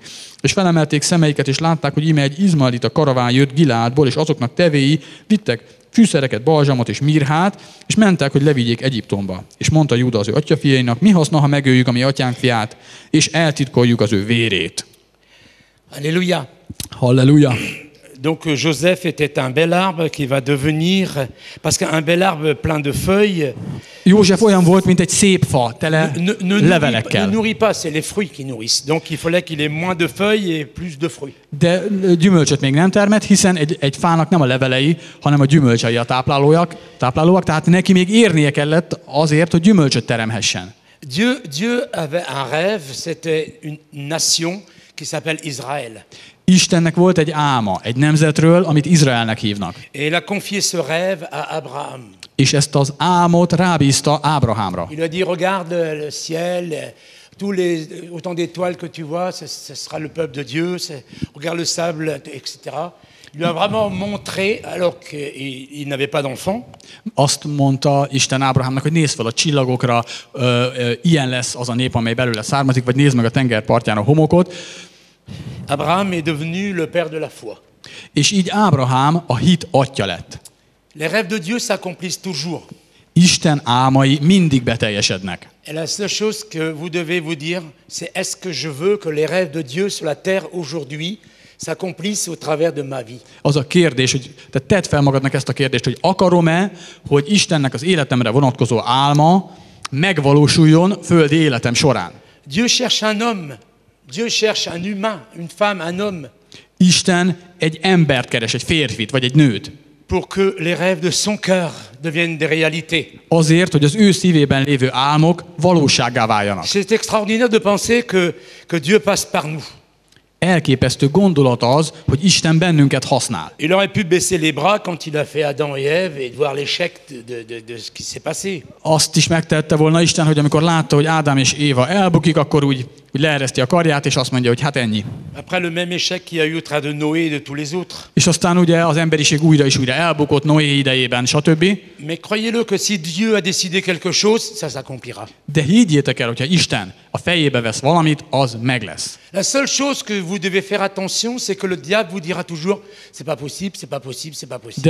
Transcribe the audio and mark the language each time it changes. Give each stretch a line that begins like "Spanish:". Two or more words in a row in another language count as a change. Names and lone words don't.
Hungarian: És felemelték szemeiket, és látták, hogy íme egy izmaelita karaván jött Gileádból, és azoknak tevéi vittek fűszereket, balzsamot és mirhát, és mentek, hogy levigyék Egyiptomba. És mondta Júda az ő atyafiainak, mi haszna, ha megöljük a mi atyánk fiát, és eltitkoljuk az ő vérét. Alléluia. Halleluja.
French: Donc Joseph était un bel arbre qui va devenir, parce qu'un bel arbre plein de feuilles.
Hungarian: József olyan volt, mint egy szép fa, tele levelekkel.
French: Ne nourrit pas, c'est les fruits qui nourrissent. Donc il fallait qu'il ait moins de feuilles et plus de fruits.
Hungarian: De gyümölcsöt még nem termett, hiszen egy fának nem a levelei, hanem a gyümölcsei a táplálóak, tehát neki még érnie kellett azért, hogy gyümölcsöt teremhessen.
French: Dieu avait un rêve, c'était une nation qui s'appelle Israël.
Hungarian: Istennek volt egy álma, egy nemzetről, amit Izraelnek hívnak.
French: Et il a confié ce rêve à Abraham.
Hungarian: És ezt az álmot rábízta Ábrahámra.
French: Il a dit, regarde le ciel, autant d'étoiles que tu vois, ce sera le peuple de Dieu, regarde le sable, etc. Il lui a vraiment montré, alors qu'il n'avait pas d'enfant.
Hungarian: Azt mondta Isten Ábrahámnak, hogy nézd fel a csillagokra, ilyen lesz az a nép, amely belőle származik, vagy nézd meg a tengerpartján a homokot.
French: Abraham est devenu le père de la foi.
Hungarian: És így Ábrahám a hit atya lett.
French: Les rêves de Dieu s'accomplissent toujours.
Hungarian: Isten álmai mindig beteljesednek.
French: Et la seule chose que vous devez vous dire, c'est est-ce que je veux que les rêves de Dieu sur la terre aujourd'hui s'accomplissent au travers de ma vie?
Hungarian: Az a kérdés, hogy te tedd fel magadnak ezt a kérdést, hogy akarom-e, hogy Istennek az életemre vonatkozó álma megvalósuljon földi életem során.
French: Dieu cherche un homme. Dieu cherche un humain, une femme, un homme.
Hungarian: Isten egy embert keres, egy férfit vagy egy nőt.
French: Pour que les rêves de son cœur deviennent des réalités.
Hungarian: Azért, hogy az ő szívében lévő álmok valósággá váljanak.
French: C'est extraordinaire de penser que Dieu passe par nous.
Hungarian: Elképesztő gondolat az, hogy Isten bennünket használ.
French: Il aurait pu baisser les bras quand il a fait Adam et Ève et de voir l'échec de ce qui s'est passé.
Hungarian: Azt is megtette volna Isten, hogy amikor látta, hogy Ádám és Éva elbukik, akkor úgy úgy leereszti a karját, és azt mondja, hogy hát ennyi.
French: Après le même échec qu'il y a eu au travers de Noé et de tous les autres.
Hungarian: És aztán ugye az emberiség újra és újra elbukott Noé idejében, stb.
French: Mais croyez-le que si Dieu a décidé quelque chose, ça s'accomplira.
Hungarian: De higgyétek el, hogyha Isten a fejébe vesz valamit, az meg lesz.
French: La seule chose que vous devez faire attention, c'est que le diable vous dira toujours c'est pas possible, c'est pas possible, c'est pas possible.